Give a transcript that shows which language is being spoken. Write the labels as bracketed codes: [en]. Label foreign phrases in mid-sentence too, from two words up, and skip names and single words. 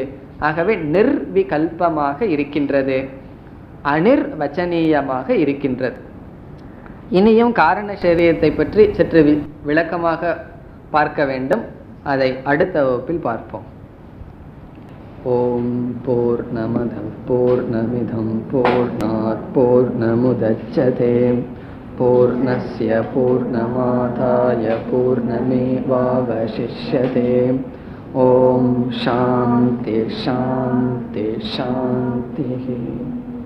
[ta] ஆகவே நிர்விகல்பமாக இருக்கின்றது, அனிர்வச்சனீயமாக இருக்கின்றது. இனியும் காரண சரீரத்தை பற்றி சற்று விளக்கமாக பார்க்க வேண்டும். அதை அடுத்த வகுப்பில் பார்ப்போம். [sa] ओम् पूर्णमद पूर्णमिदं पूर्णात् पूर्णमुदच्यते पूर्णस्य पूर्णमादाय पूर्णमेवावशिष्यते. ओम् शान्ति शान्ति शान्ति.